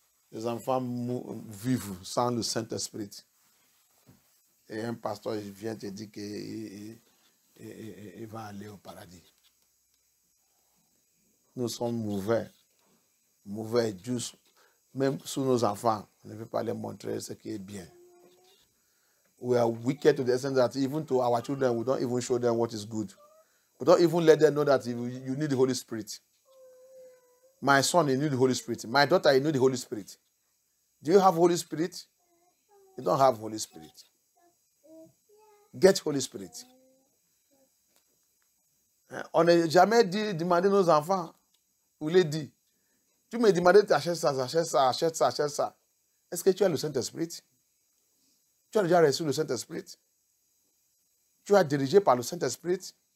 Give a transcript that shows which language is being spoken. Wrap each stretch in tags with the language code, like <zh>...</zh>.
<fr>Les enfants vivent sans le Saint-Esprit. Et un pasteur vient te dire qu'il va aller au paradis. Nous sommes mauvais, juste. Même sous nos enfants, on ne veut pas les montrer ce qui est bien.</fr> <en>We are wicked to the extent that even to our children, we don't even show them what is good. We don't even let them know that you need the Holy Spirit. My son, you need the Holy Spirit. My daughter, you need the Holy Spirit. Do you have Holy Spirit? You don't have Holy Spirit. Get Holy Spirit.</en> <fr>On n'a jamais demandé nos enfants, ou les dit, tu me demandais d'achèter ça, achète ça. Est-ce que tu as le Saint-Esprit? Tu as déjà reçu le Saint-Esprit? Tu as dirigé par le Saint-Esprit?</fr>